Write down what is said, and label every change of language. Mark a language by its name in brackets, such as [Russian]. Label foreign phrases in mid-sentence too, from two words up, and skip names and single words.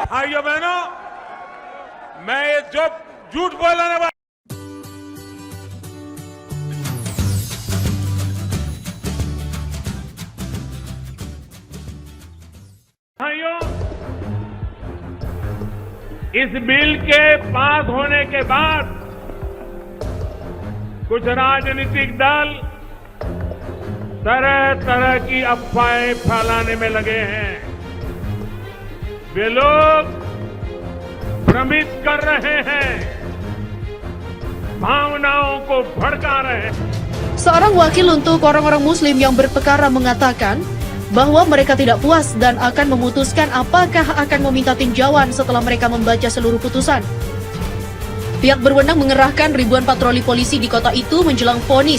[Hindi] भाइयों बहनों, मैं ये जो झूठ बोलने वाला भाइयों, इस बिल के पास होने के बाद कुछ राजनीतिक दल तरह तरह की अफवाहें फैलाने में लगे हैं। वे लोग भ्रमित कर रहे हैं, भावनाओं को भड़का रहे हैं. [Indonesian] Seorang wakil untuk orang-orang Muslim yang berperkara mengatakan bahwa mereka tidak puas dan akan memutuskan apakah akan meminta tinjauan setelah mereka membaca seluruh putusan. Pihak berwenang mengerahkan ribuan patroli polisi di kota itu menjelang vonis.